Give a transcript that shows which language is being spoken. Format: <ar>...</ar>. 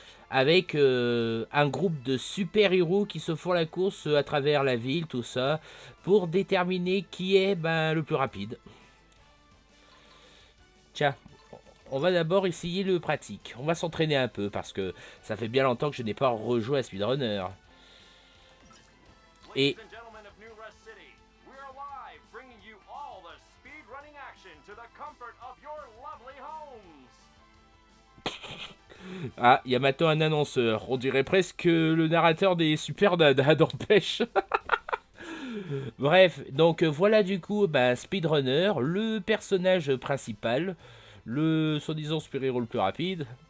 <fr>Avec un groupe de super-héros qui se font la course à travers la ville, tout ça, pour déterminer qui est le plus rapide. Tiens, on va d'abord essayer le pratique. On va s'entraîner un peu parce que ça fait bien longtemps que je n'ai pas rejoué à Speedrunner. Et</fr> <en>Ladies and gentlemen of New Rust City, we're live bringing you all the speed running action to the comfort of your lovely homes.</en> <fr>ah, il y a maintenant un annonceur. On dirait presque le narrateur des Super Dada dans Pêche. Bref, donc voilà du coup Speedrunner, le personnage principal, le soi-disant super-héros le plus rapide.</fr>